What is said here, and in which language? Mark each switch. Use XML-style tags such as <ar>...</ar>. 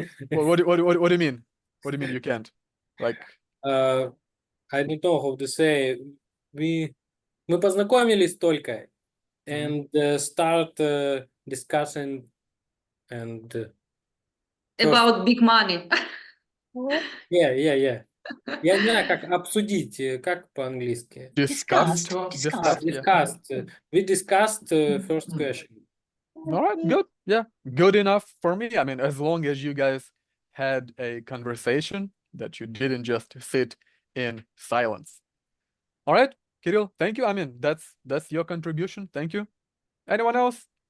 <en>What do you mean? What do you mean you can't? Like, I don't know how to say.</en> <ru>Мы познакомились только</ru> <en>and start discussing and About big money. yeah.</en> <ru>Я не знаю, как обсудить, как по-английски.</ru> <en>discussed. Discussed. We discussed first question. All right, good. Yeah, good enough for me. I mean, as long as you guys had a conversation, that you didn't just sit in silence. All right, Kirill, thank you. I mean, that's your contribution. Thank you. Anyone else?</en>